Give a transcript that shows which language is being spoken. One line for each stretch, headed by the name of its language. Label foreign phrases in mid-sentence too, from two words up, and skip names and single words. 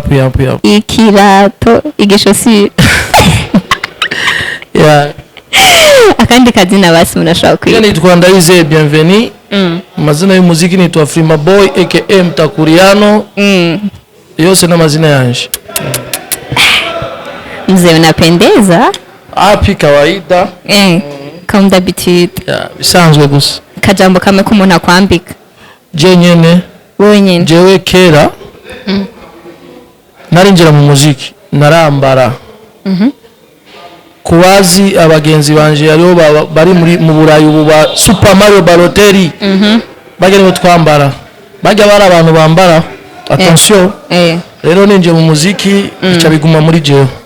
Rundi: ikirato igishosi akandi kazina basi munashaka kwiga nitwa Ndayize bienvenue mazina y'umuziki nitwa FREMA BOY aka Mtakuriano yose na mazina yanje
Swahili: mzee unapendeza api kawaida
French: comme d'habitude
Rundi: bisanzwe gusa kajambo kamwe ko umuntu akwambika je nyene
Swahili: wenyene
Rundi: jewe kera narinjira mu muziki narambara kubazi abagenzi banje ariho bari mu Burayi ubu ba Super Mario Balotelli bagene twambara bajya bari abantu bambara attention rero ninje mu muziki bica biguma muri jewe